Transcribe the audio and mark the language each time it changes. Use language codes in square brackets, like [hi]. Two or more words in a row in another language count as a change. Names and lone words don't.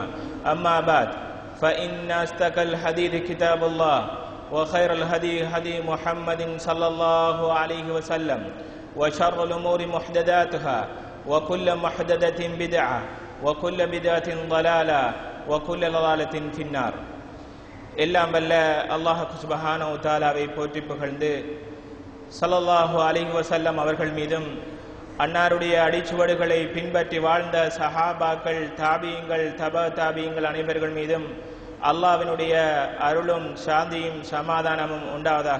[ar] أما بعد، فإن أصدق الحديث كتاب الله، وخير الهدي هدي محمد صلى الله عليه وسلم، وشر الأمور محدثاتها، وكل محدثة بدعة، وكل بدعة ضلالة، وكل ضلالة في النار. [ta] எல்லாம் வல்ல அல்லாஹ் [ar] سبحانه وتعالى [ta] போற்றி புகழ்ந்து [ar] صلى الله عليه وسلم [ta] அவர்கள் மீதும் அன்னாருடைய அடிச்சுவடுகளை பின்பற்றி வாழ்ந்த சஹாபாக்கள், தாபியங்கள், தாபியங்கள் அனைவர்கள் மீதும் அல்லாஹ்வினுடைய அருளும் சாந்தியும் சமாதானமும் உண்டாவதாக.